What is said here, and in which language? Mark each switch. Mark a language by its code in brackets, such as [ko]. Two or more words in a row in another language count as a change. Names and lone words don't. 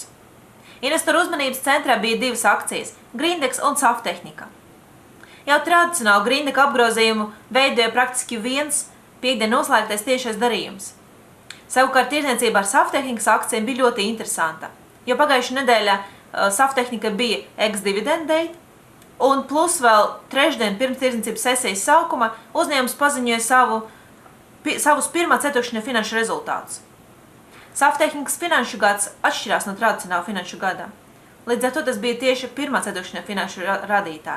[lv] Investoru uzmanības centrā bija 2 akcijas – Grindex un Saftehnika. Jau tradicionāli Grindex apgrozījumu veidoja praktiski viens piekdien noslēgtais tiešais darījums. Savukārt tirdzniecība ar Saftehnikas akcijiem bija ļoti interesanta, jo pagājušā nedēļā Saftehnika bija [en] ex-dividend date, [lv] un plus vēl trešdien pirms tirdzniecības sesijas sākuma uzņēmums paziņoja savus pirmā ceturkšņa finanšu rezultātus. Saftehnikas finanšu gads atšķirās no tradicionāla finanšu gada. Līdz ar to tas bija tieši pirmā ceturkšņa finanšu radītāja.